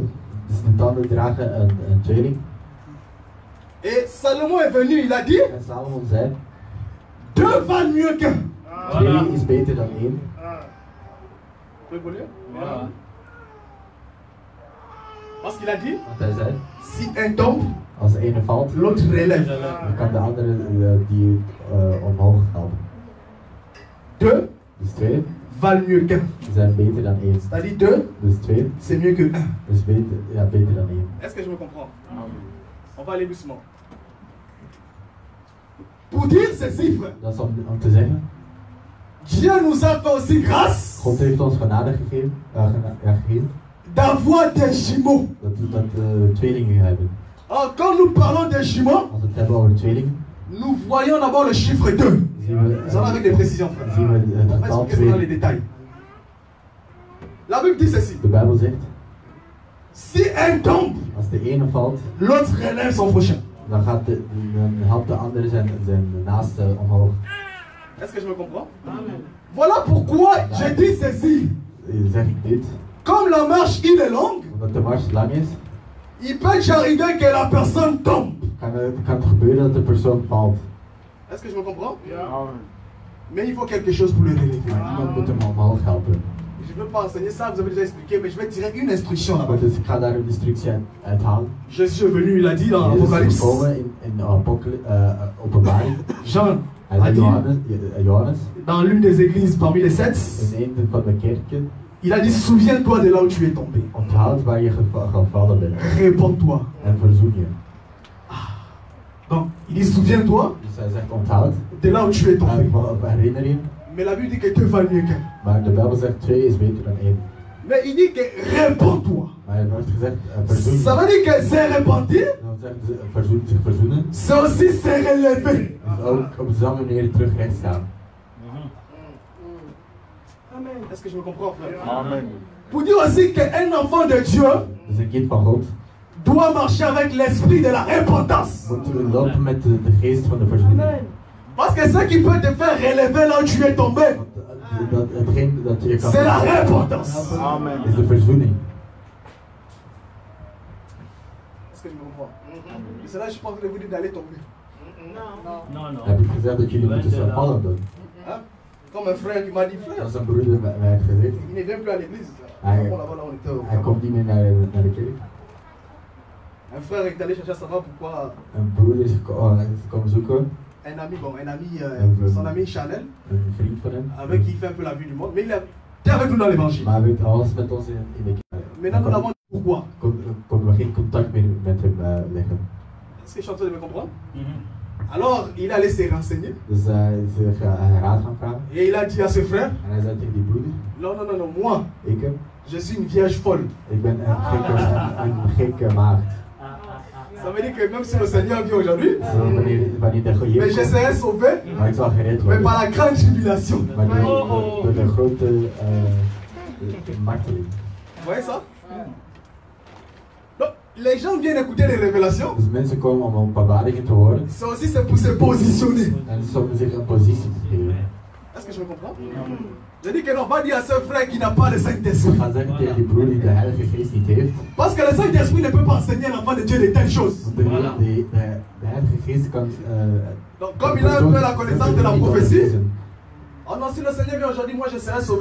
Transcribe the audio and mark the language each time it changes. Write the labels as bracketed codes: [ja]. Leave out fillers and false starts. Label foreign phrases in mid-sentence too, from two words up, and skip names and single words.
[nl] dus de tanden dragen een tweeling. [fr] Et Salomon est venu, il a dit, [nl] En Salomon zei, [fr] deux valent mieux qu'un. [nl] tweeling is beter dan één. [fr] Vous pouvez lire? Parce qu'il a dit, [nl] Want hij zei, [fr] si un tombe, [nl] als de ene valt, [fr] l'autre relève. [nl] dan kan de andere die omhoog helpen. [fr] Deux [nl] Dus twee [fr] valent mieux qu'un. [nl] zijn beter dan één. [fr] C'est-à-dire deux, [nl] Dus twee [fr] c'est mieux que un. [nl] is beter dan één. [fr] Est-ce que je me comprends? On va aller doucement. Pour dire ceci, frère, [nl] Dat is om te zeggen, [fr] Dieu nous a fait aussi grâce [nl] God heeft ons genade gegeven, gegeven [fr] d'avoir des jumeaux. [nl] dat we tweelingen hebben. [fr] Alors, quand nous parlons des jumeaux, [nl] Als we het hebben over tweelingen, [fr] nous voyons d'abord le chiffre 2. [nl] zien we, [fr] Nous allons avec des précisions, frère. [nl] zien we het [fr] On va [nl] getal [fr] expliquer ça dans les [nl] 2. [fr] détails. La Bible dit ceci. [nl] De Bijbel zegt, [fr] Si un tombe, [nl] als de ene valt, [fr] l'autre relève son prochain. [nl] dan helpt de andere zijn naaste omhoog. [fr] Est-ce que je me comprends? Voilà pourquoi je dis ceci. [nl] Zeg ik dit, [fr] Comme la marche il est longue, [nl] omdat de mars lang is, [fr] il peut arriver que la personne tombe. [nl] kan het gebeuren dat de persoon valt. [fr] Est-ce que je me comprends? Mais il faut quelque chose pour le relever. [nl] Maar iemand moet hem omhoog helpen. [fr] Je ne veux pas enseigner ça, vous avez déjà expliqué, mais je vais tirer une instruction là-bas. [nl] Maar dus ik ga daar een instructie uithalen. [fr] Jésus est venu, il a dit dans [nl] Jezus is [fr] l'Apocalypse. [nl] gekomen in Openbaring. [fr] Jean [nl] Hij [fr] a [nl] zei [fr] dit [nl] Johannes, [fr] dans l'une des églises parmi les 7, [nl] in een van de kerken, [fr] il a dit souviens-toi de là où tu es tombé. [nl] onthoud waar je gevallen bent. [fr] Réponds-toi. [nl] En verzoen je. [fr] Donc, il dit souviens-toi [nl] Dus hij zegt onthoud, [fr] de là où tu es tombé. [nl] herinner je. [fr] Mais la Bible dit que deux valent mieux qu'un. [nl] Maar de Bijbel zegt 2 is beter dan 1. [fr] Mais il dit que réponds-toi. [nl] Maar hij heeft gezegd, verzoen. [fr] Ça veut dire que c'est repentir. [nl] Dat zegt zich verzoenen. [fr] C'est aussi se relever. [nl] Dus ook op dezelfde manier terug recht staan. [fr] Amen. Est-ce que je me comprends, frère? Amen. Pour dire aussi qu'un enfant de Dieu [nl] Dus een kind van God [fr] doit marcher avec l'esprit de la repentance. [nl] moet lopen met de geest van de verzoening. [fr] Parce que ce qui peut te faire relever là où tu es tombé, [nl] Hetgeen dat je kan [fr] c'est la repentance. Amen. [nl] is de verzoening. [fr] Est-ce que je me comprends? Et c'est là que je pense que vous dites d'aller tomber. Non. [nl] Heb ik gezegd dat jullie moeten gaan vallen dan? [fr] Hein? Comme un frère qui m'a dit, frère, [nl] Dat is een broeder mij heeft gezegd. [fr] il ne vient plus à l'église. [nl] Hij, [fr] Là-bas, là, on était au [nl] hij komt niet meer naar de kerk. [fr] Un frère est allé chercher à savoir pourquoi [nl] Een broeder is komen zoeken, [fr] un ami, son ami Chanel, [nl] een vriend van hem. [fr] avec qui il fait un peu la vue du monde, mais il était avec nous dans l'évangile. [nl] Maar hij was met ons in de kerk. [fr] Maintenant, nous l'avons dit pourquoi. [nl] Konden we geen contact meer met hem leggen. [fr] Est-ce que je suis en train de me comprendre? Alors, il allait se renseigner. [nl] Dus hij is zich raad gaan vragen. [fr] Et il a dit à ce frère, [nl] En hij zei tegen die broeder, [fr] non, moi, [nl] ik [fr] je suis une vierge folle. [nl] ben een gekke maagd. [fr] Ça veut dire que même si le Seigneur vient aujourd'hui, [nl] Wanneer de God [fr] mais je serai sauvé, [nl] maar ik zal gered [fr] mais [nl] worden. [fr] par la grande tribulation. [nl] Maar door de grote marteling. [fr] Vous voyez ça? Donc, les gens viennent écouter les révélations. [nl] Dus mensen komen om openbaringen te horen. [fr] C'est aussi pour se positionner. [nl] En om zich een positie te geven. [fr] Est-ce que je me comprends? Je dis que non, va dire à ce frère qui n'a pas le Saint-Esprit. [nl] Ik ga zeggen tegen die broer die de Heilige Geest niet heeft. [fr] Parce que le Saint-Esprit ne peut pas enseigner à l'enfant de Dieu de telles choses. [nl] Want de Heilige Geest kan. [fr] Donc, comme il a un peu la connaissance de la prophétie. Oh non, si le Seigneur vient aujourd'hui, moi je serai sauvé.